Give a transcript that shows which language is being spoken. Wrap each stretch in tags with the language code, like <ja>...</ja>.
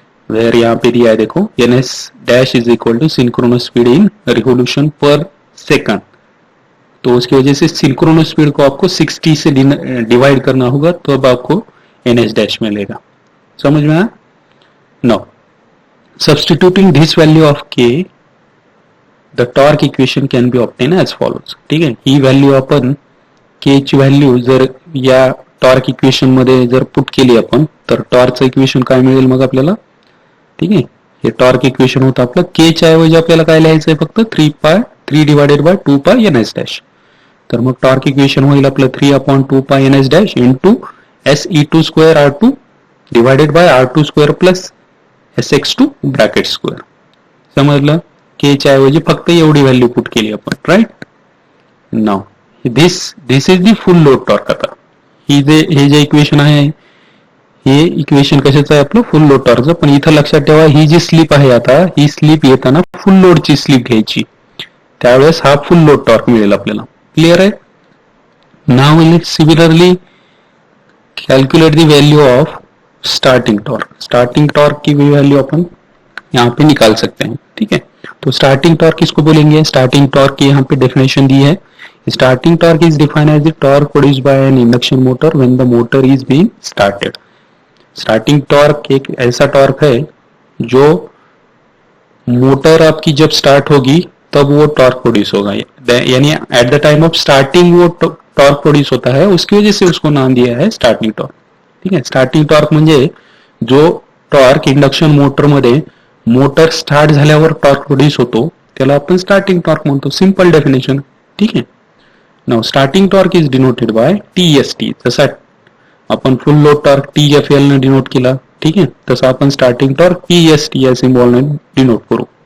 <en>वेर</en> <hi>यहाँ पे दिया है देखो,</hi> <en>NS dash is equal to synchronous speed in revolution per second,</en> <hi>तो उसकी वजह से सिंक्रोनस स्पीड को आपको 60 से डिवाइड करना होगा, तो अब आपको NS डैश मिलेगा, समझ में आया।</hi> <en>Now substituting this value of K the torque equation can be obtain as follows.</en> <mr>ठीक आहे, ही व्हॅल्यू आपण के ची व्हॅल्यू जर या टॉर्क इक्वेशन मध्ये जर पुट केली आपण, तर टॉर्कचं इक्वेशन काय मिळेल मग आपल्याला. ठीक आहे, हे टॉर्क इक्वेशन होतं आपलं. के च्या ऐवजी आपल्याला काय लिहायचं आहे फक्त 3 डिवायडेड बाय 2 पाय एन एस डॅश. तर मग टॉर्क इक्वेशन होईल आपलं 3/2 पाय N S dash into SE2 square R2 divided by R2 square plus SX2 bracket square. समजलं, के च्या ऐवजी फक्त एवढी व्हॅल्यू पुट केली आपण.</mr> <en>Right, now this is the full load torque.</en> <mr>आता हे जे इक्वेशन आहे हे इक्वेशन कशाचं आहे आपलं, फुल लोड टॉर्कचं. पण इथं लक्षात ठेवा, ही जी स्लिप आहे आता, ही स्लिप येताना फुल लोडची स्लिप घ्यायची, त्यावेळेस हा फुल लोड टॉर्क मिळेल आपल्याला.</mr> <hi>क्लियर है.</hi> <en>Now similarly calculate the value of starting torque.</en> <hi>Starting torque की भी वैल्यू अपन यहाँ पे निकाल सकते हैं. ठीक है, तो स्टार्टिंग टॉर्क किसको बोलेंगे, स्टार्टिंग टॉर्क की यहाँ पे डेफिनेशन दी है.</hi> <en>Starting torque is defined as the torque produced by an induction motor when the motor is being started.</en> <hi>Starting torque एक ऐसा टॉर्क है जो मोटर आपकी जब स्टार्ट होगी तब वो टॉर्क प्रोड्यूस होगा, यानी</hi> <en>at the time of starting</en> <hi>वो टॉर्क प्रोड्यूस होता है, उसकी वजह से उसको नाम दिया है स्टार्टिंग टॉर्क.</hi> <mr>ठीक है, स्टार्टिंग टॉर्क म्हणजे जो टॉर्क इंडक्शन मोटर मध्ये मोटर स्टार्ट झाल्यावर टॉर्क प्रोड्यूस होतो त्याला आपण स्टार्टिंग टॉर्क म्हणतो. Simple definition. ठीक आहे,</mr> <en>Now starting torque is denoted by TST.</en> <mr>जसा आपण फुल लोड टॉर्क TFL ने डिनोट केला, ठीक आहे, तसं आपण स्टार्टिंग टॉर्क TST या सिम्बॉल ने डिनोट करू.</mr>